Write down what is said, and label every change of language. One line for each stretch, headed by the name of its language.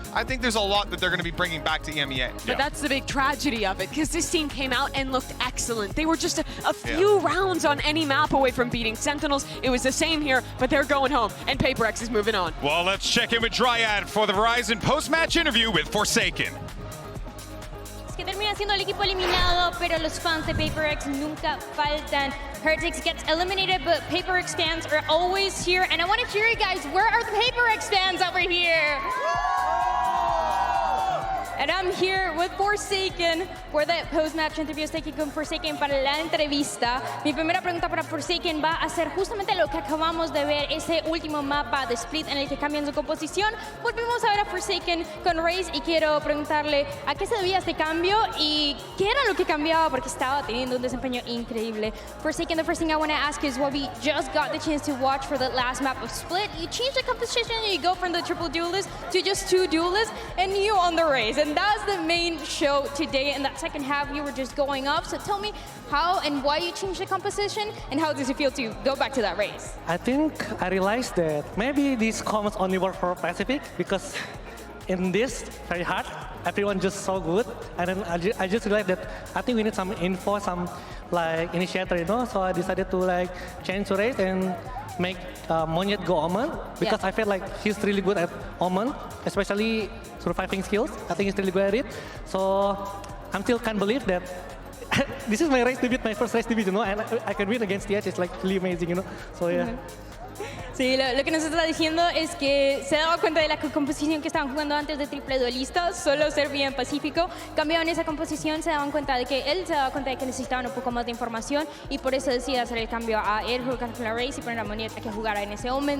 English: I think there's a lot that they're going to be bringing back to EMEA. But that's the big tragedy of it, because this team came out and looked excellent. They were just a few rounds on any map away from beating Sentinels. It was the same here, but they're going home, and PRX is moving on. Well, let's check in with Dryad for the Verizon post-match interview with Forsaken.
Spanish: Que termina siendo el equipo eliminado, pero los fans de PRX nunca faltan.
English: Heretics gets eliminated, but PRX fans are always here. And I want to hear you guys, where are the PRX fans over here? And I'm here with Forsaken for the post-match interview.
Spanish: Estoy aquí con Forsaken para la entrevista. Mi primera pregunta para Forsaken va a ser justamente lo que acabamos de ver, ese último mapa de Split en el que cambian su composición. Volvimos a ver a Forsaken con Raze y quiero preguntarle a qué se debía este cambio y qué era lo que cambiaba porque estaba teniendo un desempeño increíble.
English: Forsaken, the first thing I want to ask is what we just got the chance to watch for the last map of Split. You change the composition and you go from the triple duelist to just 2 duelists and you on the Raze. And that's the main show today. In that second half, you were just going up. So tell me how and why you changed the composition, and how does it feel to go back to that race? I think I realized that maybe these comps only work for Pacific, because in this very hard, everyone just so good. And then I just realized that I think we need some info, some like initiator, you know. So I decided to like change the race and make Monyet go OMEN, because I feel like he's really good at OMEN, especially surviving skills. I think he's really good at it. So I still can't believe that this is my race debut, my first race debut, you know, and I can win against TH. It's like really amazing, you know. So yeah.
Spanish: Sí, lo que nos está diciendo es que se daba cuenta de la composición que estaban jugando antes de triple duelista, solo servía en Pacífico. Cambiaban esa composición, se daban cuenta de que él se daba cuenta de que necesitaban un poco más de información y por eso decide hacer el cambio a él jugar con la Race y poner a Monyet a que jugara en ese Omen.